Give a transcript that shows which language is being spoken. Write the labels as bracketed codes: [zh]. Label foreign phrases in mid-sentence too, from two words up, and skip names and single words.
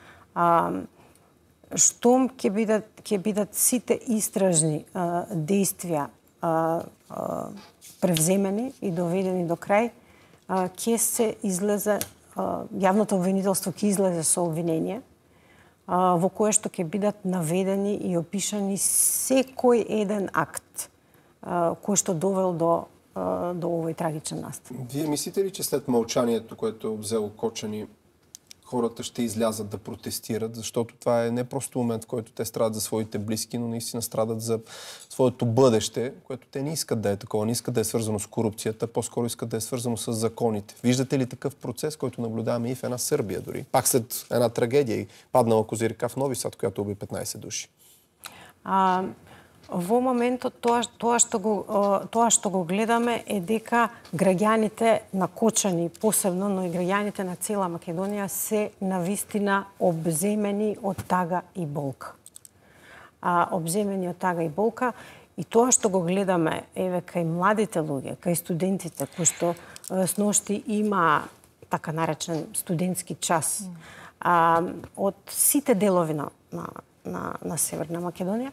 [mk] Штом ќе бидат сите истражни действија превземени и доведени до крај, ќе се излезе, јавното обвинителство ќе излезе со обвинение, во кое што ќе бидат наведени и опишани секој еден акт кој што довел до овој трагичен настан. [bg] Вие мислите ли, че след мълчанието, което взело Кочани, хората ще излязат да протестират, защото това е не просто момент, в който те страдат за своите близки, но наистина страдат за своето бъдеще, което те не искат да е такова, не искат да е свързано с корупцията, по-скоро искат да е свързано с законите. Виждате ли такъв процес, който наблюдаваме и в една Сърбия дори? Пак след една трагедия и паднала Козирка в Нови Сад, която уби 15 души. [mk] Во моментот тоа што го гледаме е дека граѓаните на Кочани посебно, но и граѓаните на цела Македонија се навистина обземени од тага и болка. Обземени од тага и болка, и тоа што го гледаме еве кај младите луѓе, кај студентите кои што сношти има така наречен студентски час од сите делови на Северна Македонија.